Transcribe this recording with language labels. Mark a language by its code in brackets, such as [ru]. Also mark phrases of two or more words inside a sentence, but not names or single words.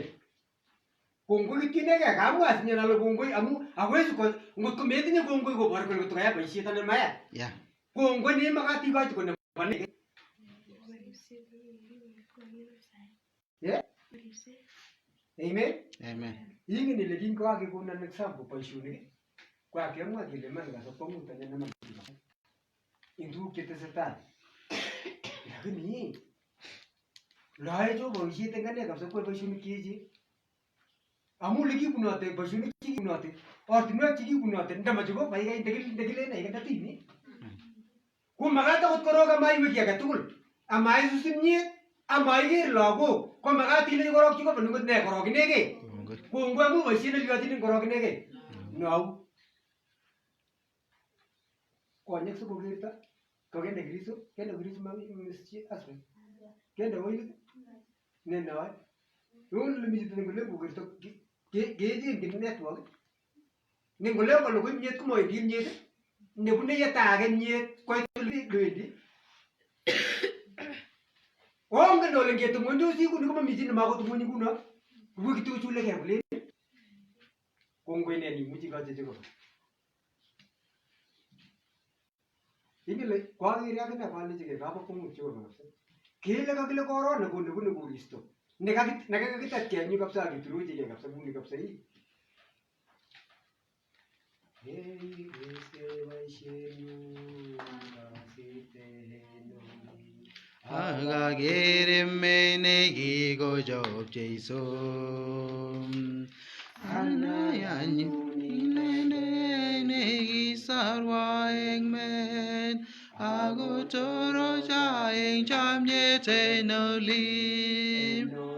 [kln] Kongoi kityinege kamwa asinye ale kongoi [sw] amu hawezi [kln] ngotko metinye kongoi koboru kole ngotko kayai boisiet anan maya. [en] Yeah. [kln] Kongoi nemakat ikochi kole bo ne? [en] Yeah? [kln] Amen. Amen. Ingen ile kingokakekonon example boisionik ko kakemwa kele man kaso kwang'ut anya neman eng tuguk chetesetai. Lakini lae cho boisiet eng ane kabisa koyoe boisionik cheechen. Amu olekibunote boisionik chekibunote ortinwek chekibunote ndamache ko kaikai ndekilen ikendetini. Ko makat akot korok amaiwe kiy age tugul. Amaisus imnyet. Amaiker lagok. Ko makat ile korok Jehova ngot ne korok inegei. Kongoi amu boisiet neliyotinin korok inegei. Nau. Konyek sikokerto. Kokende Kristo. Kende Kristo mamischi aswe. Kende oilit. Ne nae. Yon limiti ngole kokerto. Kejengin network. Ngole kole ko imnyet komowendi imnyet. Nebune yeta age imnyet koit lwendi. Ongen ole ngetung'ondosi kuni komami chi nemakotung'oni kuno. Kuwe kituchuleke kulen. Kongoi ne nimuchi ikochi Jehova. Ingele kwaker akine kalechike kabo kwong'ut Jehova kabisa. Kele kakile korona ko nebune koristo. Nekakitet kenyu kabisa akituruchike kabisa kuni [sw] kabisa hii. [kln] Heri wese boisienyu kasitenyu. Akakere nekikochop Jeiso anayanyu inendet nekisarwa eng men akotorocha eng chamyet en olin